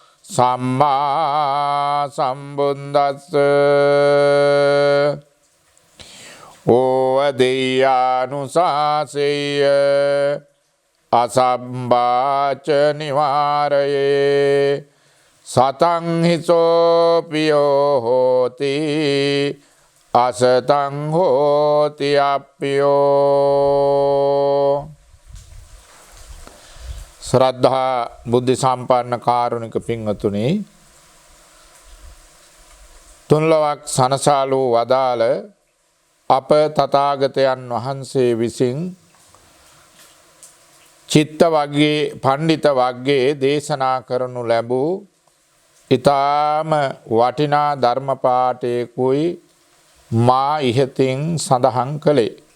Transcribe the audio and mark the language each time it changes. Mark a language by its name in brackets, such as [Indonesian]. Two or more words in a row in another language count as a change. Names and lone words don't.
[Pali] සම්මා සම්බුද්දස්ස ඕවදෙය්‍යානුසාසෙය්‍ය අසම්බාච නිවාරයේ සතං හිසෝපියෝ හෝති අසතං හෝති අප්පියෝ. [Sinhala] ශ්‍රද්ධා බුද්ධ සම්පන්න කාරුණික පින්වතුනි, තුන්ලොවක් සනසාලූ වදාළ අප තථාගතයන් වහන්සේ විසින් චිත්ත වග්ගයේ පණ්ඩිත වග්ගයේ දේශනා කරනු ලැබූ ඊටාම වටිනා ධර්ම පාඨයකුයි මා ඉහතින් සඳහන් කළේ.